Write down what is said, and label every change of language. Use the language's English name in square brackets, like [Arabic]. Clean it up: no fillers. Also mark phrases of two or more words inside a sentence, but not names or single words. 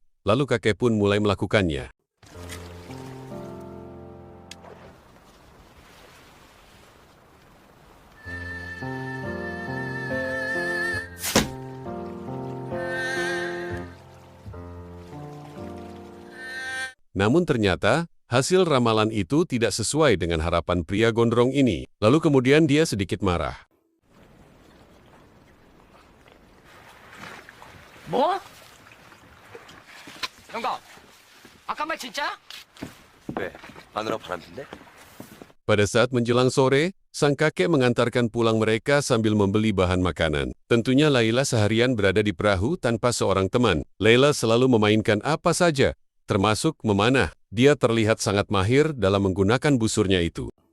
[Indonesian] Lalu kakek pun mulai melakukannya. Namun ternyata, hasil ramalan itu tidak sesuai dengan harapan pria gondrong ini. Lalu kemudian dia sedikit marah. [Korean] 뭐? 영감, 아까 말 진짜? 왜? 마누라 바람핀데? [Indonesian] Pada saat menjelang sore, sang kakek mengantarkan pulang mereka sambil membeli bahan makanan. Tentunya Laila seharian berada di perahu tanpa seorang teman. Laila selalu memainkan apa saja, termasuk memanah. Dia terlihat sangat mahir dalam menggunakan busurnya itu.